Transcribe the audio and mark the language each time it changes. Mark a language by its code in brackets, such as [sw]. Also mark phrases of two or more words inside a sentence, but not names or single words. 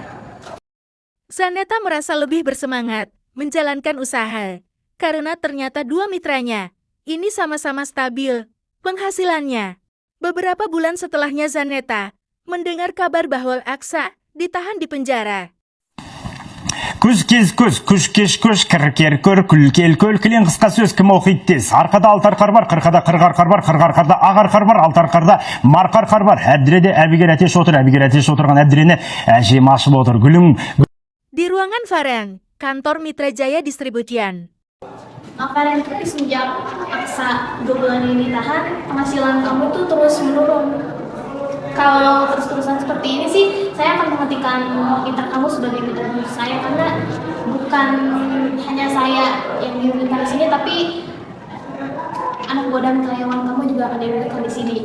[id] Zaneta merasa lebih bersemangat menjalankan usaha karena ternyata 2 mitranya ini sama-sama stabil penghasilannya. Beberapa bulan setelahnya Zaneta mendengar kabar bahwa Aksa ditahan di penjara. [kk] Күз кез көз, күш кеш көш, кір кер көр, күл кел көл, кілең қысқа сөз кім оқиды тез. Арқада алты арқар бар, қырқада қырық арқар бар, қырық арқарда ақ арқар бар, алты арқарда марқа арқар бар. Әбдіреде әбігер әтеш отыр, әбігер әтеш отырған әбдірені әжем ашып отыр. Гүлің... [id] Di ruangan Faren, kantor Mitra Jaya Distribution. Faren, tapi sejak Aksa 2 bulan ini tahan, penghasilan kamu tuh terus menurun. Kalau terus-terusan seperti ini sih, saya akan menghentikan mitra kamu sebagai mitra saya karena bukan hanya saya yang dirugikan di sini, tapi anak buah dan karyawan kamu juga akan dirugikan di sini.